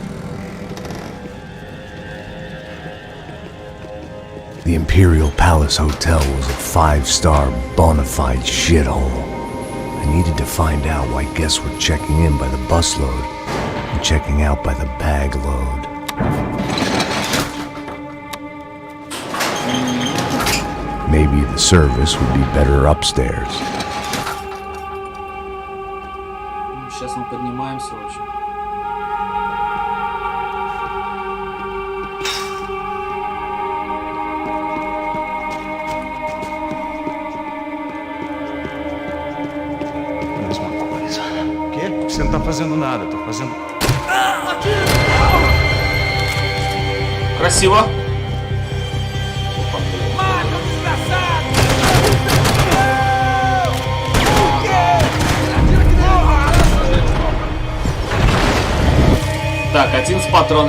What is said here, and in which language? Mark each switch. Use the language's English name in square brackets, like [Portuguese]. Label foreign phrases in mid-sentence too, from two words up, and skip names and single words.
[English] The Imperial Palace Hotel was a 5-star bona fide shithole. I needed to find out why guests were checking in by the busload and checking out by the bag load. Maybe the service would be better upstairs. [Russian] Сейчас мы поднимаемся, в общем. [Portuguese] Mesma coisa. O quê? Você não tá fazendo nada, tô fazendo. [Russian] Красиво. Так, 11 патрон.